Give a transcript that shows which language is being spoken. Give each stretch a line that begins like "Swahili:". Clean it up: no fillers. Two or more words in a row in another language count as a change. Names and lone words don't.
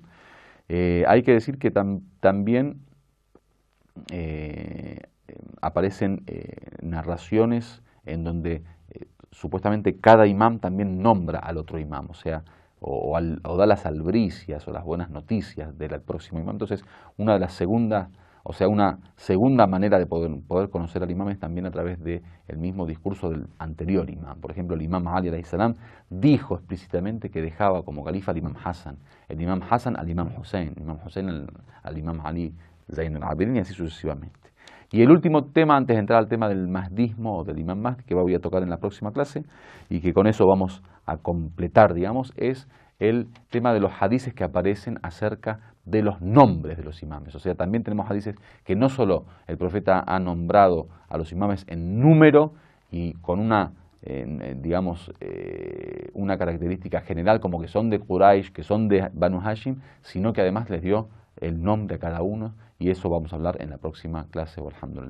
Spanish: Hay que decir que también aparecen narraciones en donde supuestamente cada imam también nombra al otro imam, o sea, o da las albricias o las buenas noticias del próximo imam. Entonces, una segunda manera de poder conocer al imam es también a través del mismo discurso del anterior imam. Por ejemplo, el imam Ali
Arabic: عليه السلام
Spanish: dijo explícitamente que dejaba como califa al imam Hassan, el imam Hassan al imam Hussein, el imam Hussein al imam Ali Zayn al-Abidin, y así sucesivamente. Y el último tema, antes de entrar al tema del mahdismo o del imam Mahdi, que voy a tocar en la próxima clase, y que con eso vamos a completar, digamos, es el tema de los hadices que aparecen acerca de los nombres de los imames. O sea, también tenemos hadices que no solo el profeta ha nombrado a los imames en número y con una característica general como que son de Quraysh, que son de Banu Hashim, sino que además les dio el nombre a cada uno, y eso vamos a hablar en la próxima clase.